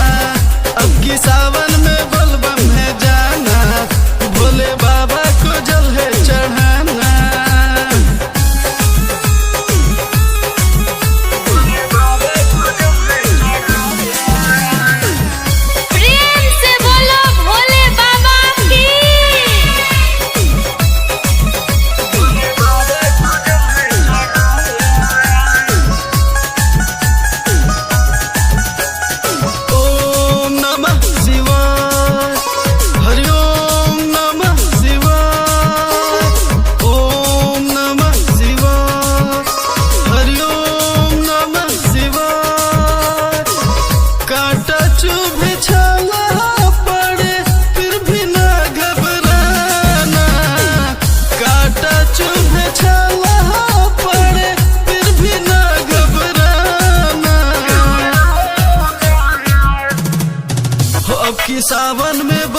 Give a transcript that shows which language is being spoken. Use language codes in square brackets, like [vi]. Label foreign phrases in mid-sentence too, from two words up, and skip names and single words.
[hi] अब की सावन में बलबम है जाना, भोले बाबा को जल है चढ़ाना। प्रेम से बोलो भोले बाबा की। [sa] ओम नमः शिवाय, हरि ओम नमः शिवाय। ओम नमः शिवाय, हरि ओम नमः शिवाय। [hi] कांटा चुभे छाला पड़े फिर भी ना घबराना। कांटा चुभे छाला पड़े फिर भी ना घबराना। हो अब की सावन में